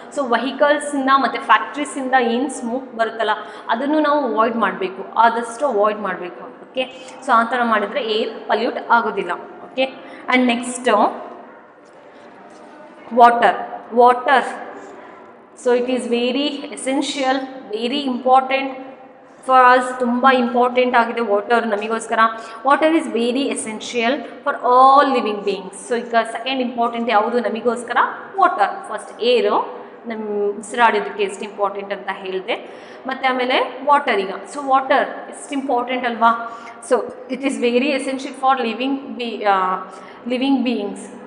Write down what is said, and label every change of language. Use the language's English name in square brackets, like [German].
[Kannada] So ವೆಹಿಕಲ್ಸಿಂದ ಮತ್ತು ಫ್ಯಾಕ್ಟ್ರೀಸಿಂದ ಏನು smoke ಬರುತ್ತಲ್ಲ ಅದನ್ನು ನಾವು ಅವಾಯ್ಡ್ ಮಾಡಬೇಕು, ಆದಷ್ಟು ಅವಾಯ್ಡ್ ಮಾಡಬೇಕು. ಓಕೆ, ಸೊ ಆ ಥರ ಮಾಡಿದರೆ ಏರ್ ಪಲ್ಯೂಟ್ ಆಗೋದಿಲ್ಲ. Okay, and next water. [English] So it is very essential, very important for us. [Kannada] ತುಂಬಾ ಇಂಪಾರ್ಟೆಂಟ್ ಆಗಿದೆ ವಾಟರ್ ನಮಗೋಸ್ಕರ. [English] Water is very essential for all living beings. [Kannada] So ಈಗ ಸೆಕೆಂಡ್ ಇಂಪಾರ್ಟೆಂಟ್ ಯಾವುದು ನಮಗೋಸ್ಕರ? ವಾಟರ್. ಫಸ್ಟ್ ಏರು, ನಮ್ಮ ಉಸಿರಾಡೋದಕ್ಕೆ ಎಷ್ಟು ಇಂಪಾರ್ಟೆಂಟ್ ಅಂತ ಹೇಳಿದೆ, ಮತ್ತು ಆಮೇಲೆ ವಾಟರ್. ಈಗ ಸೊ ವಾಟರ್ ಎಷ್ಟು ಇಂಪಾರ್ಟೆಂಟ್ ಅಲ್ವಾ? [English] So it is very essential for living beings.